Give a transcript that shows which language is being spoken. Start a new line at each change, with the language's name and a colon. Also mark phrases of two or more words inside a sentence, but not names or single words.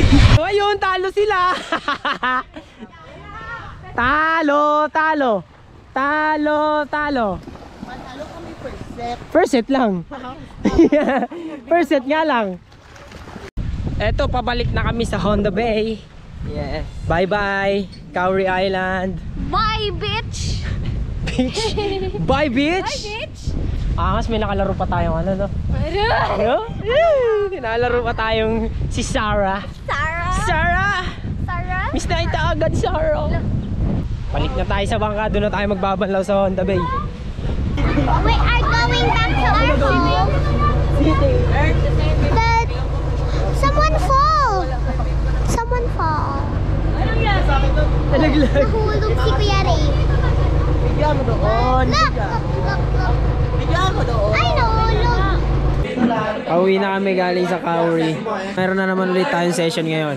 Filipino: So ayun, talo sila. Talo.
English: First set lang. First set
Filipino: nga lang. Eto, pabalik na kami sa Honda Bay.
English: Yes. Bye-bye, Cowrie Island. Bye, bitch! Bye, beach! Bye, bitch!
Filipino: Angas, may nakalaro pa tayong ano, no? Ano? Nakalaro pa tayong si Sarah. Sarah! Miss na ita agad, Sarah. Balik na tayo sa bangka, doon na tayo magbabanlaw sa Honda Bay.
English: We are going back to our home. But someone fall.
Filipino: Nahulog si Kuya Ray. Bigyan mo doon.
English: Look.
Filipino: Bigyan mo doon. Ay, nahulog. Pauwi na kami galing sa Cowrie. Meron na naman ulit tayong session ngayon.